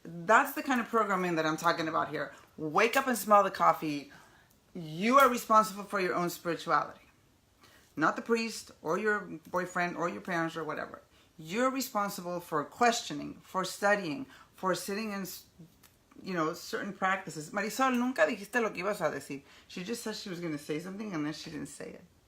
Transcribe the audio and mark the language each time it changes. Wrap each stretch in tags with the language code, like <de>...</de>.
<en>That's the kind of programming that I'm talking about here. Wake up and smell the coffee. You are responsible for your own spirituality. Not the priest or your boyfriend or your parents or whatever. You're responsible for questioning, for studying, for sitting in, certain practices.</en> <es>Marisol, nunca dijiste lo que ibas a decir.</es> <en>She just said she was going to say something and then she didn't say it.</en>